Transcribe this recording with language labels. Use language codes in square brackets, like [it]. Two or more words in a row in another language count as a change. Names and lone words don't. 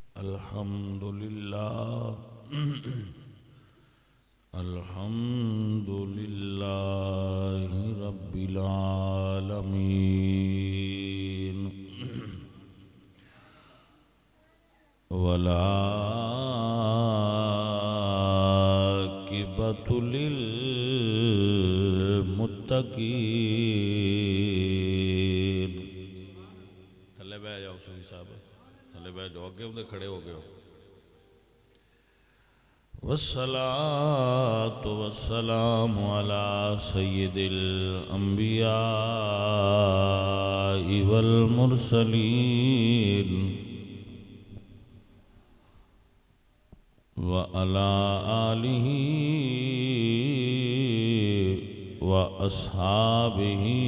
[ar] الحمد لله الحمد لله رب العالمين والعاقبة [pa] للمتقين تھلے بہ جاؤ سوئی صاحب تھلے بہ جاؤ اگے ہوندے کھڑے ہو گئے ہو [ar] والصلاة والسلام على سيد الأنبياء والمرسلين وعلى آله وأصحابه